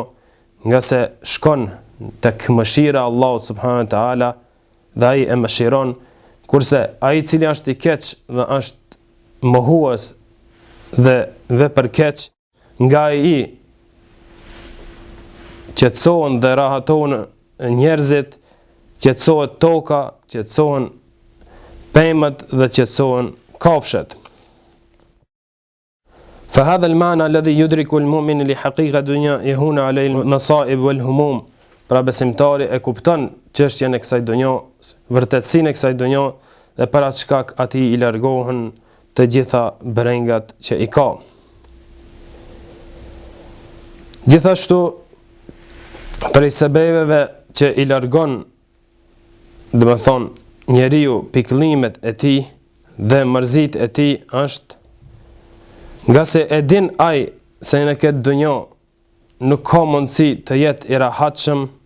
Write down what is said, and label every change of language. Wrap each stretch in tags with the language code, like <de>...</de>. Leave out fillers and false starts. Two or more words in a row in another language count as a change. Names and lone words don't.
<sq>nga se shkon tek mëshira Allahu</sq> <ar>سبحانه وتعالى</ar> <sq>dhe ai e mëshiron, kurse ai i cili është i keq dhe është mohues dhe vepër keq, nga ai qetësohen dhe rahatohen njerëzit, qetësohet toka, qetësohen pemët dhe qetësohen kafshët."</sq> <ar>فهذا المعنى الذي يدرك المؤمن لحقيقة الدنيا يهون عليه المصائب والهموم.</ar> <sq>Pra besimtari e kupton çështjen e kësaj dunjë, vërtetësinë e kësaj dunjë dhe para çka atij i largohen të gjitha brengat që i ka. Gjithashtu prej sebeveve që i largon, do të thonë, njeriu pikëllimet e tij dhe mërzit e tij është nga se e din ai se në këtë dunjë nuk ka mundësi të jetë i rahatshëm</sq>